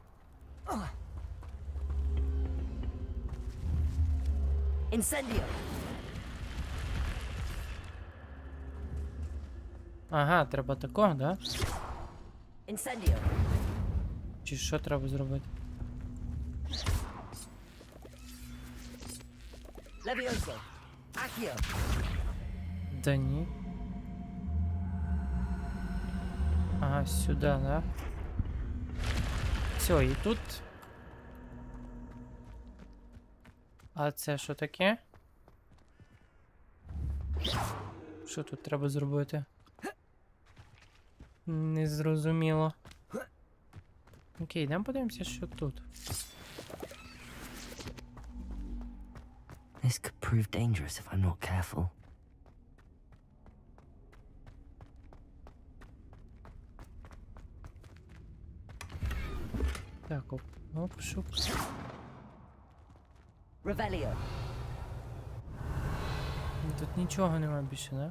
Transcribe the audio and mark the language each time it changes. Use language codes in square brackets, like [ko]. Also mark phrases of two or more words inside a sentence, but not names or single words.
[uk] Incendio. Ага, треба такого, да? Incendio. Чи що треба зробити? Levioso. Accio. Да ні. Ага, сюди, да? Все, і тут. А це що таке? Що тут треба зробити? Незрозуміло. Окей, йдемо подивимося, що тут. [en] This could prove dangerous if I'm not careful. [uk] Так, оп, шуп. Revelio. Тут нічого нема більше, да?